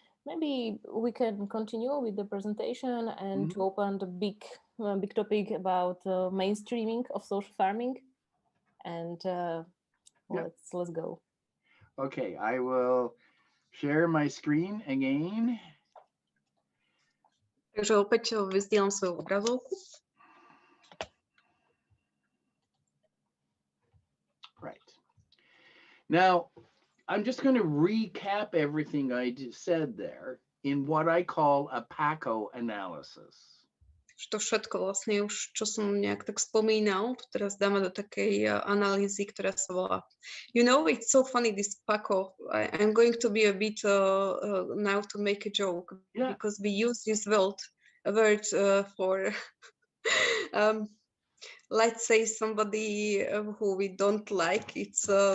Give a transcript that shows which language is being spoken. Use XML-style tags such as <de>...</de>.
<en>Maybe we can continue with the presentation and to open the big topic about mainstreaming of social farming. And let's go. Okay, I will share my screen again.</en> <sk>Takže opäť vyzdielam svoju obrazovku.</sk> <en>Right. Now, I'm just going to recap everything I just said there in what I call a PACO analysis.</en> <sk>To všetko vlastne už, čo som nejak tak spomínal, to teraz dáme do takej analýzy, ktorá sa volá.</sk> <en>You know, it's so funny, this PACO. I'm going to be a bit now to make a joke, because we use this word for let's say somebody who we don't like. It's</en>